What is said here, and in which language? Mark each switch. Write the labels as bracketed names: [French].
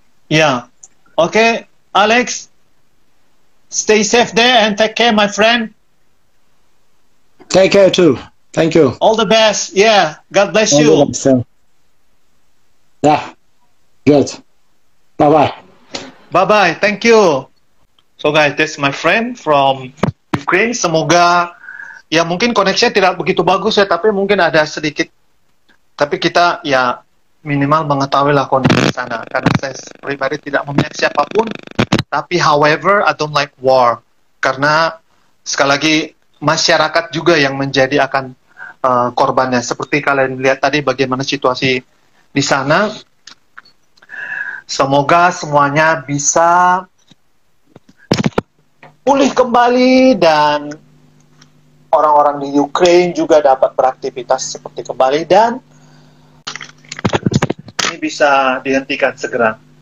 [English] Yeah. Okay, Alex, stay safe there and take care, my friend. Take care too. Thank you. All the best. Yeah. God bless you. Yeah. Good. Bye-bye. Bye-bye. Thank you. So guys, that's my friend from Ukraine. [Indonesian] Semoga ya mungkin koneksinya tidak begitu bagus ya, tapi mungkin ada sedikit. Tapi kita ya minimal mengetahui lah kondisi di sana. Karena saya pribadi tidak memihak siapapun. [English] Tapi however, I don't like war. [Indonesian] Karena sekali lagi masyarakat juga yang menjadi akan korbannya. Seperti kalian lihat tadi bagaimana situasi di sana. Semoga semuanya bisa pulih kembali dan orang-orang di Ukraine juga dapat beraktivitas seperti kembali dan ini bisa dihentikan segera.